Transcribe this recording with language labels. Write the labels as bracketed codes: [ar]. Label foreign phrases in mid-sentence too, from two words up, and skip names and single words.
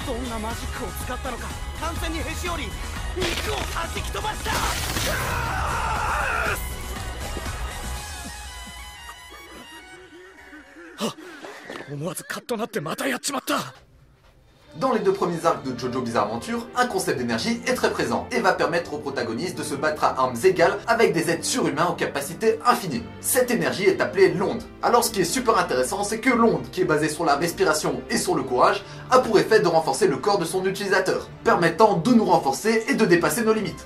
[ja] なマジックを使ったのか。完全にへし折り肉を弾き飛ばした。思わずカッとなってまたやっちまった。 [fr] Dans les deux premiers arcs de JoJo Bizarre Adventure, un concept d'énergie est très présent et va permettre aux protagonistes de se battre à armes égales avec des êtres surhumains aux capacités infinies. Cette énergie est appelée l'onde. Alors ce qui est super intéressant, c'est que l'onde, qui est basée sur la respiration et sur le courage, a pour effet de renforcer le corps de son utilisateur, permettant de nous renforcer et de dépasser nos limites.